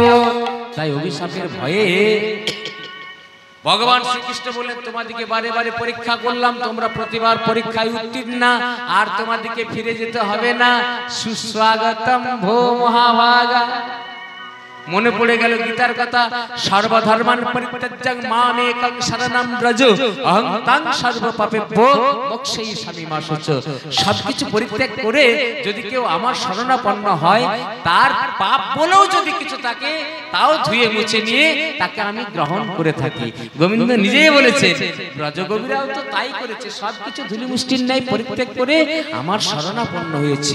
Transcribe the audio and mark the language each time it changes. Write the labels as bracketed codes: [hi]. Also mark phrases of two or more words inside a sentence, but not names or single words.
[bn] তাই অভিশাপের ভয়ে ভগবান শ্রীকৃষ্ণ বলেন তোমাদেরকে বারে বারে পরীক্ষা করলাম, তোমরা প্রতিবার পরীক্ষায় উত্তীর্ণ, আর তোমাদেরকে ফিরে যেতে হবে না। [sa] সুস্বাগতম ভো মহাভাগা। [bn] মনে পড়ে গেল গীতার কথা, [sa] সর্বধর্মান পরিত্যাজ্য মামেকং শরণং ব্রজ অহং তাং সর্ব পাপেভ্যো মোক্ষয়িষ্যামি মা শুচ। [bn] সবকিছু পরিত্যাগ করে যদি কেউ আমার শরণাপন্ন হয়, তার পাপ বলেও যদি কিছু থাকে তাও ধুয়ে মুছে নিয়ে তাকে আমি গ্রহণ করে থাকি। গোবিন্দ নিজেই বলেছে, ব্রজগোপীরাও তো তাই করেছে, সবকিছু ধুলি মুষ্টির ন্যায় পরিত্যাগ করে আমার শরণাপন্ন হয়েছে।